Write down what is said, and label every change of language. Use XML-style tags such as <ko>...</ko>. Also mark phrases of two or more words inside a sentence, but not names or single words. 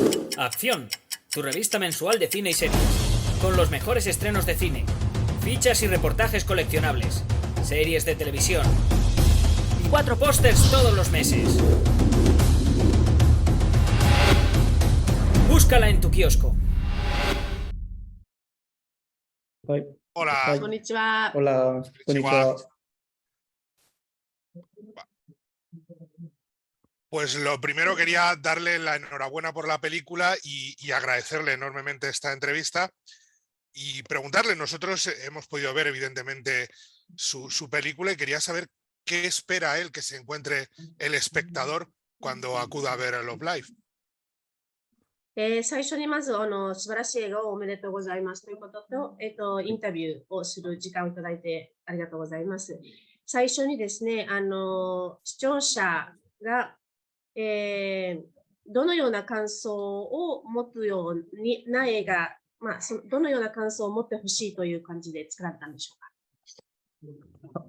<es>Acción, tu revista mensual de cine y series, con los mejores estrenos de cine, fichas y reportajes coleccionables, series de televisión y 4 pósters todos los meses. Búscala en tu kiosco.</es> <ja>はい。</ja> <es>Hola,</es> <ja>はい。こんにちは。</ja> <es>Hola, こんにちは。 pues lo primero quería darle la enhorabuena por la película y agradecerle enormemente esta entrevista y preguntarle, nosotros hemos podido ver evidentemente su película y quería saber qué espera él que se encuentre el espectador cuando acuda a ver a Love Live.</es> <ja>最初にまず素晴らしい映画をおめでとうございますということと、インタビューをする時間をいただいてありがとうございます。最初にですね、視聴者が、どのような感想を持つようにな映画、どのような感想を持ってほしいという感じで作られたんでしょうか。</ja>